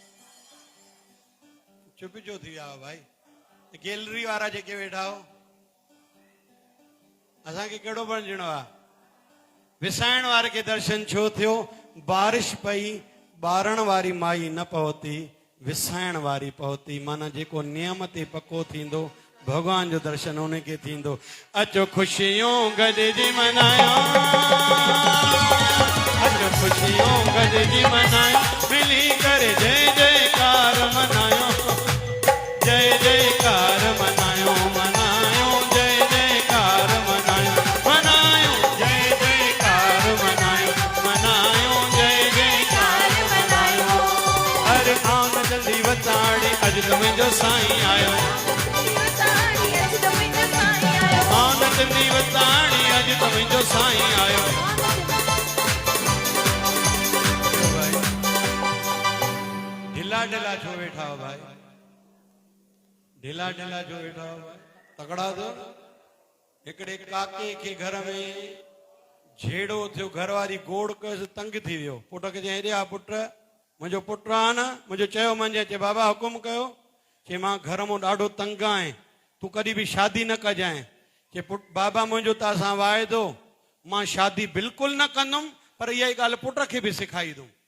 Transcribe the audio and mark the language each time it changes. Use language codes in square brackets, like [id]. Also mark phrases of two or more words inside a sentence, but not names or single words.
[sd] चुप छो थी विया भाई गैलरी वारा जेके वेठा हो असांखे कहिड़ो बणिजणो आहे विसाइण वारे खे दर्शन छो थियो बारिश पई ॿारण वारी माई न पहुती विसाइण वारी पहुती माना जेको नियम ते पको थींदो भगवान जो दर्शन उनखे थींदो अचो ख़ुशियूं गॾिजी मनायो अचो ख़ुशियूं गॾिजी मनायो मिली करे जय जयकार मनायो जय जयकार मनायो मनायो जय जयकार मनायो मनायो जय जयकार मनायो मनायो जय जयकार मनायो अरे [hi] आओ न जल्दी [sd] वताड़ी अज तो मुंहिंजो साईं आयो [hi] आओ न जल्दी [sd] वताड़ी अज तो मुंहिंजो साईं आयो ढिला ढिला छो वेठा हो भाई ढिला ढिला जो वेठा तगड़ा तो हिकिड़े काके के घर में झेड़ो थियो घरवारी गोड़ कस तंग थी वियो पुट खे चई हेॾे आ पुट मुंहिंजो पुट आहे न मुंहिंजो चयो मंझे चए बाबा हुकुम कयो चए मां घर मां ॾाढो तंग आहियां तूं कॾहिं बि शादी न कजांइ चए पुट बाबा मुंहिंजो तव्हां सां वाइदो मां शादी बिल्कुलु न कंदुमि पर इहा ई ॻाल्हि पुट खे बि सेखारींदुमि